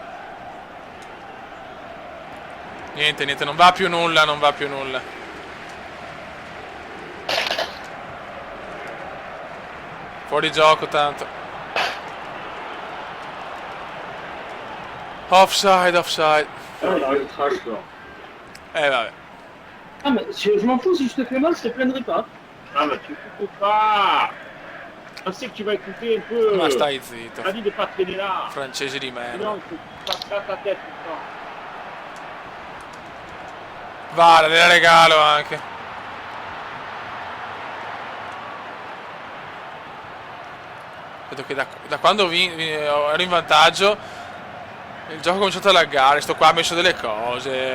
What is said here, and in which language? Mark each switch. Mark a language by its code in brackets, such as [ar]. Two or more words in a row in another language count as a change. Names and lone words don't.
[it] Niente, non va più nulla, Fuori gioco tanto. Offside. Vabbè. [fr] Ah, mais je m'en fous, si je te fais mal, je te plaindrai pas. Ah, mais tu écoutes pas. On sait que tu vas écouter un peu. [it] Ma stai zitto. [fr] T'as dit de pas traîner là. [it] Francesi di merda. [fr] Non, tu passes pas ta tête tout le temps. [it] Vale, le regalo anche. Vedo che da quando ero in vantaggio il gioco ha cominciato a laggare. Sto qua ha messo delle cose.